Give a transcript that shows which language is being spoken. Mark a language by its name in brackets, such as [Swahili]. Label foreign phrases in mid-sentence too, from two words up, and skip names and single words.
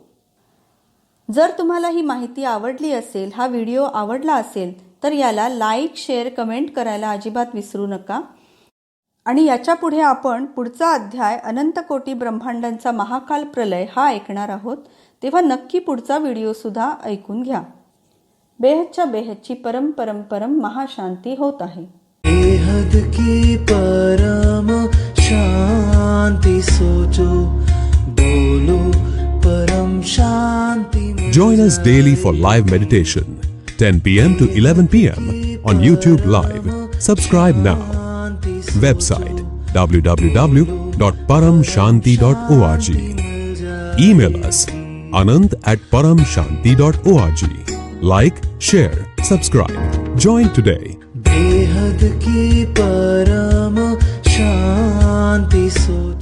[Marathi] जर तुम्हाला ही माहिती आवडली असेल, हा व्हिडिओ आवडला असेल तर याला लाईक, शेअर, कमेंट करायला अजिबात विसरू नका. आणि याच्या पुढे आपण पुढचा अध्याय अनंत कोटी ब्रह्मांडांचा महाकाल प्रलय हा ऐकणार आहोत. तेव्हा नक्की पुढचा व्हिडिओ सुद्धा ऐकून घ्या. बेहदच्या बेहदची परम परम परम महाशांती होत आहे. [Hindi] बेहद की परम शांति सोचो, बोलो परम शांति. [English] Join us daily for live meditation, 10 p.m. to 11 p.m. on YouTube Live. Subscribe now. Website www.paramshanti.org. Email us anant@paramshanti.org. Like, share, subscribe. Join today. [Hindi] बेहद की परम शांति सोचो.